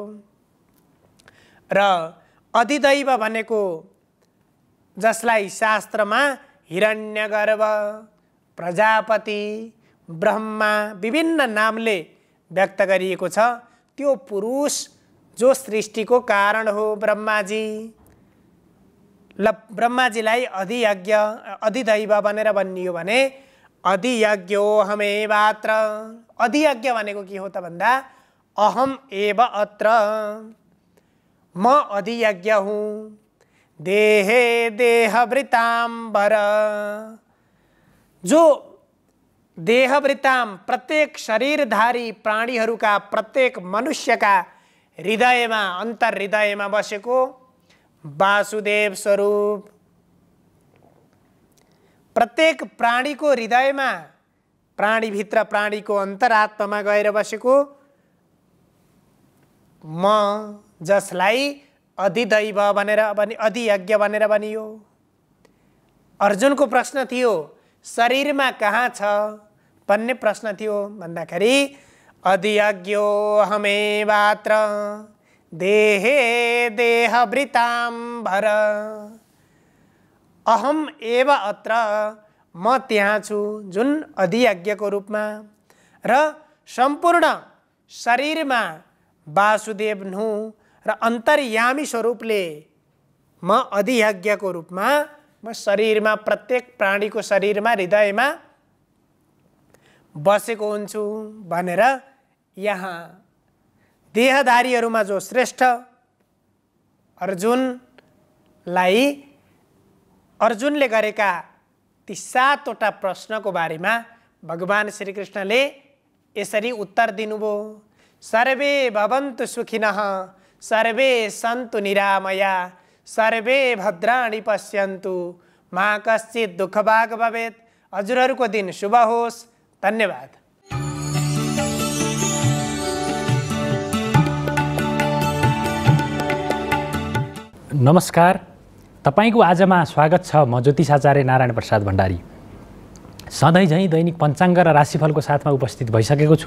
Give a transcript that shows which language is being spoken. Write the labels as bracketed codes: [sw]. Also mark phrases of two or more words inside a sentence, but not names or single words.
[ne] र अधिदैव भनेको जसलाई शास्त्रमा हिरण्यगर्भ, प्रजापति, ब्रह्मा विभिन्न नामले व्यक्त गरिएको छ, त्यो पुरुष जो सृष्टिको कारण हो ब्रह्माजी। ब्रह्माजीलाई अधियज्ञ अधिदैव भनेर भनियो भने [sa] अधियज्ञो हमेवात्र। [ne] अधियज्ञ भनेको के हो त भन्दा [sa] अहम एव अत्र, [ne] म अधियज्ञ हुँ। [sa] देहे देहभृताम्बर, [ne] जो देहभृताम प्रत्येक शरीरधारी प्राणीहरूका प्रत्येक मनुष्यका हृदयमा अन्तर्हृदयमा बसेको वासुदेव स्वरूप। प्रत्येक प्राणीको हृदयमा, प्राणीभित्र प्राणीको अन्तरात्मामा गएर बसेको म, जसलाई अधिदैव भनेर अधियज्ञ भनेर भनियो। अर्जुनको प्रश्न थियो शरीरमा कहाँ छ भन्ने प्रश्न थियो भन्दाखेरि [sa] अधियज्ञो हमेवात्र देहे देहभृताम्बर, अहम एव अत्र, [ne] म त्यहाँ छु जुन अधियज्ञको रूपमा, र सम्पूर्ण शरीरमा वासुदेव हुँ र अन्तर्यामी स्वरूपले म अधियज्ञको रूपमा म शरीरमा प्रत्येक प्राणीको शरीरमा हृदयमा बसेको हुन्छु भनेर यहाँ देहधारीहरूमा जो श्रेष्ठ अर्जुनले गरेका ती 7वटा प्रश्नको बारेमा भगवान श्रीकृष्णले यसरी उत्तर दिनुभयो। [sa] सर्वे भवन्तु सुखिनः, सर्वे सन्तु निरामया, सर्वे भद्राणि पश्यन्तु, मा कश्चित् दुःखभाग् भवेत्। [ne] हजुरहरूको दिन शुभ होस्। धन्यवाद। नमस्कार, तपाईको आजमा स्वागत छ। म ज्योतिषाचार्य नारायण प्रसाद भण्डारी सधैँ झैँ दैनिक पञ्चाङ्ग र राशिफलको साथमा उपस्थित भइसकेको छु।